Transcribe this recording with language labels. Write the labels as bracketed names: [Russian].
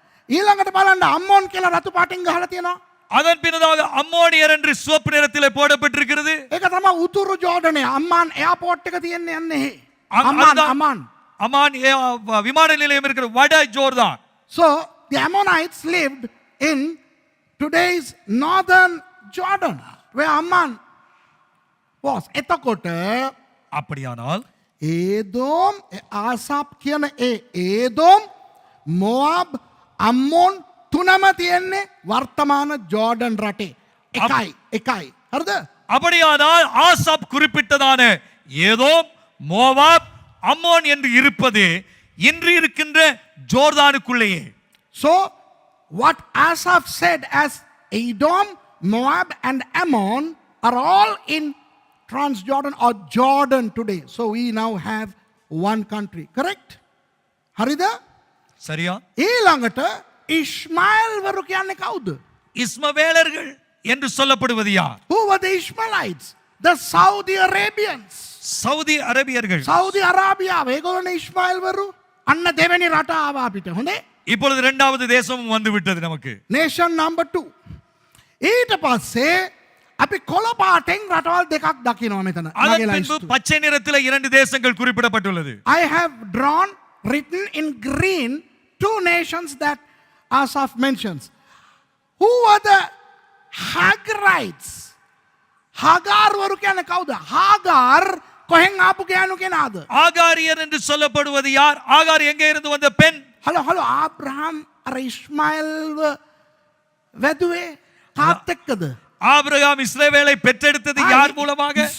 [Sinhala] ඊළඟට බලන්න අම්මෝන් කියලා රතු පාටින් ගහලා තියෙනවා. [Tamil] அதன் பின்னதாக அம்மோனியர் என்று சிவப்பு நிறத்திலே போடப்பட்டிருக்கிறது. [Sinhala] ඒක තමයි උතුරු ජෝර්ඩනේ. අම්මාන් එයාපෝට් එක තියෙන්නේ යන්නේ එහේ. [Tamil] அமான் விமான நிலையம் இருக்கிற வட Jordan. [English] So the Ammonites lived in today's northern Jordan where Amman was. [Sinhala] එතකොට [Tamil] அப்படியானால் [Sinhala] ඒදෝම් ආසාප් කියන ඒදෝම් මොවාබ් අම්මෝන් තුනම තියෙන්නේ වර්තමාන ජෝර්ඩන් රටේ. එකයි. හරිද? [Tamil] அப்படியானால் ஆசாப் குறிப்பிட்டதான ஏதோம், மோவாப், அம்மோன் என்று இருப்பது இன்று இருக்கின்ற ஜோர்தானுக்குள்ளேயே. [English] So what Asaph said as Edom, Moab and Ammon are all in Transjordan or Jordan today. So we now have one country. Correct? [Sinhala] හරිද? [Tamil] சரியா? [Sinhala] ඊළඟට ඉස්මායිල් වරු කියන්නේ කවුද? [Tamil] இஸ்மவேலர்கள் என்று சொல்லப்படுவது யார்? [English] Who were the Ishmaelites? The Saudi Arabians. [Tamil] Saudi அரேபியர்கள். [Sinhala] Saudi Arabia ඒගොල්ලෝනේ Ismail වරු. අන්න දෙවෙනි රට ආවා අපිට. හොඳේ? [Tamil] இப்பொழுது இரண்டாவது தேசமும் வந்து விட்டது நமக்கு. [English] Nation number 2. [Sinhala] ඊට පස්සේ අපි කොළ පාටෙන් රටවල් දෙකක් දකිනවා මෙතන. [Tamil] அதன் பின்பு பச்சை நிறத்தில் இரண்டு தேசங்கள் குறிப்பிடப்பட்டுள்ளது. [English] I have drawn written in green 2 nations that Asaph mentions. Who were the Hagarites? [Sinhala] Hagar වරු කියන්නේ කවුද? Hagar කොහෙන් ආපු ගෑනු කෙනාද? [Tamil] ஆகாரியர் என்று சொல்லப்படுவது யார்? ஆகார் எங்கே இருந்து வந்த பெண்? [Sinhala] හලෝ ආබ්‍රහම් අර ඉස්මායිල්ව වැදුවේ කාත් එක්කද? [Tamil] ஆபிரகாம் இஸ்ரவேலை பெற்றெடுத்தது யார் மூலமாக?